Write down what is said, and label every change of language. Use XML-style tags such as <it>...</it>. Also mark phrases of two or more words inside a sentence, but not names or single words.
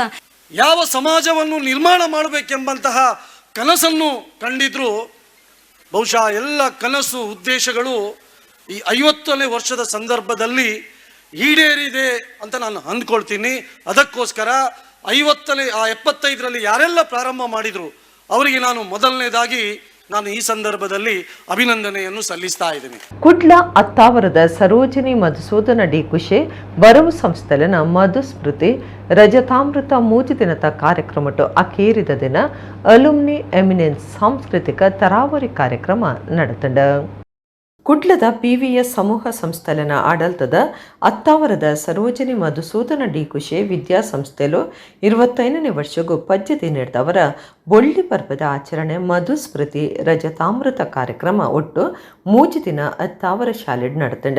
<kn>ಯಾವ ಸಮಾಜವನ್ನು ನಿರ್ಮಾಣ ಮಾಡಬೇಕೆಂಬಂತಹ ಕನಸನ್ನು ಕಂಡಿದ್ರು ಬಹುಶಃ ಎಲ್ಲ ಕನಸು ಉದ್ದೇಶಗಳು ಈ 50ನೇ ವರ್ಷದ ಸಂದರ್ಭದಲ್ಲಿ ಈಡೇರಿದೆ ಅಂತ ನಾನು ಅಂದ್ಕೊಳ್ತೀನಿ. ಅದಕ್ಕೋಸ್ಕರ 75ರಲ್ಲಿ ಯಾರೆಲ್ಲ ಪ್ರಾರಂಭ ಮಾಡಿದ್ರು ಅವರಿಗೆ ನಾನು ಮೊದಲನೇದಾಗಿ ನಾನು ಈ ಸಂದರ್ಭದಲ್ಲಿ ಅಭಿನಂದನೆಯನ್ನು ಸಲ್ಲಿಸ್ತಾ ಇದ್ದೀನಿ.</kn> <tcy>ಕುಡ್ಲ ಅತ್ತಾವರದ ಸರೋಜಿನಿ ಮಧುಸೂದನ ಡಿ ಕುಶೆ ಬರವು ಸಂಸ್ಥೆಲಿನ ಮಧುಸ್ಮೃತಿ ರಜತಾಮೃತ 3 ದಿನದ ಕಾರ್ಯಕ್ರಮಟ್ಟು ಅಕೇರಿದ ದಿನ</tcy> <en>alumni eminence</en> <tcy>ಸಾಂಸ್ಕೃತಿಕ ತರಾವರಿ ಕಾರ್ಯಕ್ರಮ ನಡೆತಂಡ. ಕುಡ್ಲದ PVS ಸಮೂಹ ಸಂಸ್ಥೆಲಿನ ಆಡಳಿತದ ಅತ್ತಾವರದ ಸರೋಜಿನಿ ಮಧುಸೂದನ ಡಿ ಕುಶೆ ವಿದ್ಯಾಸಂಸ್ಥೆಲು 25ನೇ ವರ್ಷಗೂ ಪದ್ಯತೆ ನೀಡಿದವರ ಬೊಳ್ಳಿ ಪರ್ವದ ಆಚರಣೆ ಮಧುಸ್ಮೃತಿ ರಜತಾಮೃತ ಕಾರ್ಯಕ್ರಮ ಒಟ್ಟು 3 ದಿನ ಅತ್ತಾವರ ಶಾಲೆಡ್ ನಡೆತಂಡ.</tcy>